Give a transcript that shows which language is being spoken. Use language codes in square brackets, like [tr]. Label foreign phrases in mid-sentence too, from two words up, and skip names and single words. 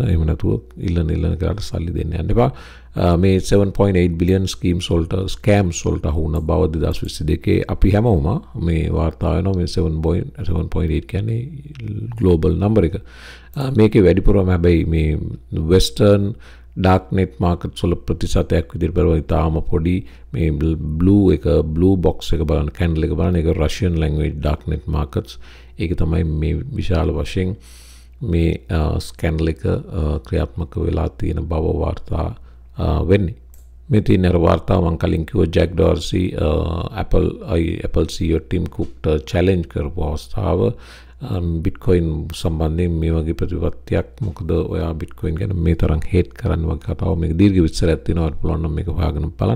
[si] එහෙම නැතුව ඉල්ලන කාට සල්ලි දෙන්න යන්න එපා. මේ 7.8 [en] billion schemes [si] වලට scams වලට අහු වුණ බව 2022 අපි හැමෝම මේ වාර්තා වෙනවා. මේ 7.8 කියන්නේ [en] global number [si] එක. මේකේ වැඩිපුරම හැබැයි මේ [en] western darknet markets [si] වල ප්‍රතිශතයක් විදිහට බලුවා ඉතාලම පොඩි. මේ [en] blue box [si] එක බලන්න candle එක බලන්න ඒක [en] Russian language darknet markets. [si] ඒක තමයි මේ විශාල වශයෙන් මේ scandal එක ක්‍රියාත්මක වෙලා තියෙන බව වාර්තා වෙන්නේ. මේ තියෙන වාර්තාව මම කලින් කිව්වා ජැක් ඩොර්සි Apple CEO ටිම් කුක්ට challenge කරපු අවස්ථාව Bitcoin සම්බන්ධයෙන් මේ වගේ ප්‍රතිපත්තියක් මොකද ඔයා Bitcoin ගැන මේ තරම් hate කරන්න වගේ කතාව මේක දීර්ඝ විස්තරයක් තියෙනවා පුළුවන් නම් මේක හොයාගෙන බලන්න.